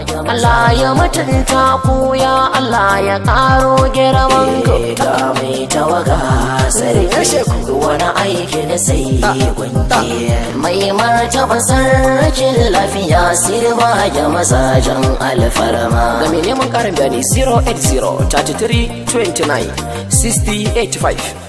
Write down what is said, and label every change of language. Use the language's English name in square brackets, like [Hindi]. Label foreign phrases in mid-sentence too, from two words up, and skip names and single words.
[Hausa] Allah ya mutunta ku, ya Allah ya ƙaro girman ku. Eh, ga mai tawaga sarki, wani aiki na sai gwanki. Mai martaba sarkin lafiya, sirba ya mazajen alfarma. Ga mai neman ƙarin bayani, zero eight zero thirty-three twenty-nine sixty eight five.